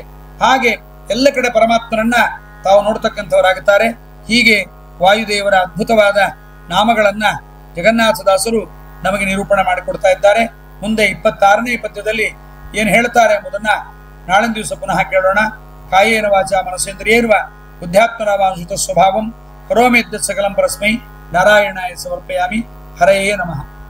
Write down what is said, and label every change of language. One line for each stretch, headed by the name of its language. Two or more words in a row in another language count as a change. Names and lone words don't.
Kannada: ಹಾಗೆ ಎಲ್ಲ ಕಡೆ ಪರಮಾತ್ಮನನ್ನ ತಾವು ನೋಡ್ತಕ್ಕಂಥವರಾಗುತ್ತಾರೆ. ಹೀಗೆ ವಾಯುದೇವರ ಅದ್ಭುತವಾದ ನಾಮಗಳನ್ನ ಜಗನ್ನಾಥದಾಸರು ನಮಗೆ ನಿರೂಪಣೆ ಮಾಡಿಕೊಡ್ತಾ ಇದ್ದಾರೆ. ಮುಂದೆ 26ನೇ ಪದ್ಯದಲ್ಲಿ ಏನ್ ಹೇಳ್ತಾರೆ ಎಂಬುದನ್ನ ನಾಳಿನ ದಿವಸ ಪುನಃ ಕೇಳೋಣ.
Sanskrit: ಕಾಯೇನ ವಾಚ ಮನಸೇಂದ್ರಿಯೇರ್ವ ಬುದ್ಧ್ಯಾತ್ಮನಾವಾಂಶಿತ ಸ್ವಭಾವಂ ಕರೋಮಿ ಯದ್ಯತ್ ಸಕಲಂ ಪರಸ್ಮೈ ನಾರಾಯಣಾಯ ಸಮರ್ಪಯಾಮಿ. ಹರಯೇ ನಮಃ.